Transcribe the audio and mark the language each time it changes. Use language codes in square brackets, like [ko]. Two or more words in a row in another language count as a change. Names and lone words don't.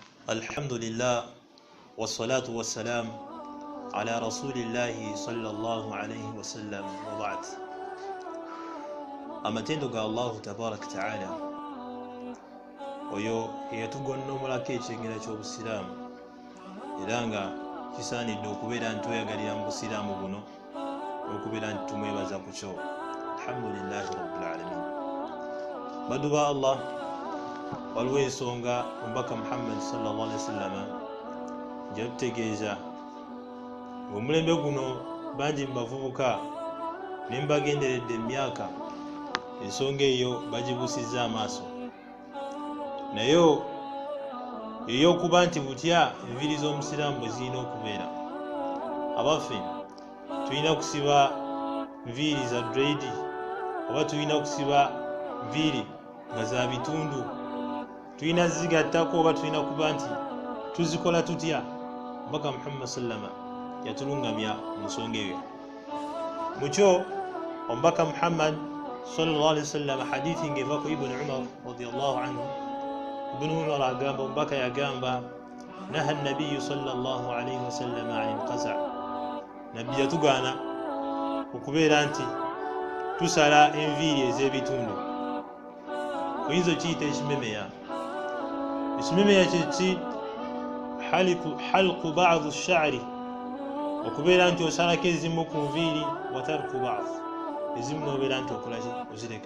[ar] الحمد لله والصلاة والسلام على رسول الله صلى الله عليه وسلم وبعد. [lg] amatendo ga [ar] الله تبارك تعالى [lg] oyo eyatugonnomulako ekyengera ky'obusiraamu era nga kisaanidde okubeera nti tweyagalira mu busiraamu buno okubeera nti tumwebaza ku kyo. [ar] الحمد لله رب العالمين. [lg] Baddu ba Allah, waliwo ensonga omubaka Muhammad [ar] صلى الله عليه وسلم [lg] gyatutegeeza omulembe guno bangi mu bavubuka ne mbagenderedde emyaka ensonga eyo bagibusizza amaaso, naye eyokuba nti butya enviiri z'omusiraamu bwe zirina okubeera. Abaffe tulina kusiba nviiri za dread oba tulina kusiba nviiri nga za bitundu, tulina zigattako oba tulina kuba nti tuzikola tutya? Omubaka Muhammad sallama yatulungamya mu nsonga eyo. Mukyo omubaka Muhammad [ar] صلى الله عليه وسلم [lg] hadithi ngeva ku Ibn Umar [ar] رضي الله عنه. [lg] Ibn Umar agamba, omubaka yagamba, [ar] نهى النبي صلى الله عليه وسلم عن القزع'. [lg] Nabbi yatugaana okubeera nti tusala enviiri ez'ebitundu. Oyinza okiyita ekimemeya. Ekimemeya kyeki [ar] حلق بعض الشعر, [lg] okubeera nti osalako ezimu ku nviiri [ar] وترك بعض, [lg] ezimu nobeera nti okola ozireka.